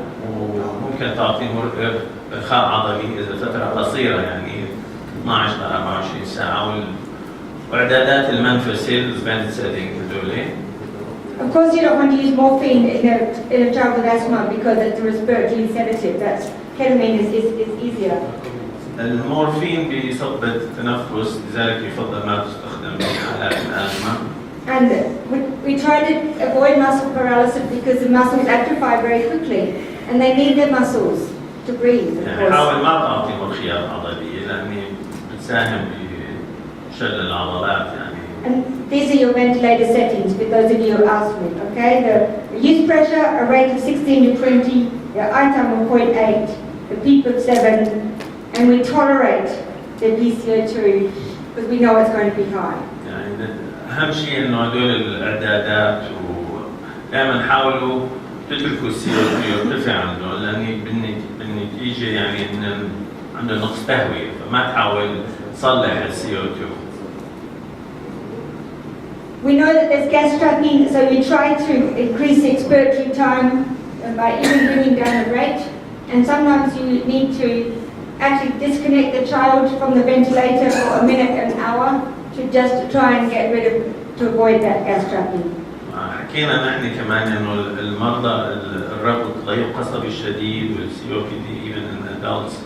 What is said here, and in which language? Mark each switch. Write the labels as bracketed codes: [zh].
[ar] وممكن تعطي إرخاء عضلي إذا فترة قصيرة يعني 12 ل 24 ساعة. وإعدادات المنفسل [en] band setting [ar] هذولي. [en] Of course, you don't want to use morphine in a child with asthma because it's a respiratory sedative. That's ketamine is easier. [ar] المورفين بيثبط التنفس لذلك يفضل ما تستخدم في حالات الأزمة. [en] And we try to avoid muscle paralysis because the muscles atrophy very quickly and they need their muscles to breathe. [ar] يعني حاول ما تعطي مرخيات عضلية لأنه بتساهم بشل العضلات يعني. [en] And these are your ventilator settings for those of you who asked me, okay? The use pressure, a rate of 16 to 20, your I-time of 0.8, the PEEP of 7, and we tolerate the PCO2 because we know it's going to be high. [ar] يعني أهم شيء إنه هدول الإعدادات ودائما حاولوا تتركوا الCO2 يرتفع عنده لأن بالنتيجة يعني إن عنده نقص تهوية فما تحاول تصلح الCO2. [en] We know that there's gas trapping, so you try to increase the expiratory time by even bringing down the rate, and sometimes you need to actually disconnect the child from the ventilator for a minute, an hour, to just try and get rid of, to avoid that gas trapping. [ar] حكينا نحن كمان إنه المرضى الربط غير القصبي الشديد والCOPD [en] even in adults.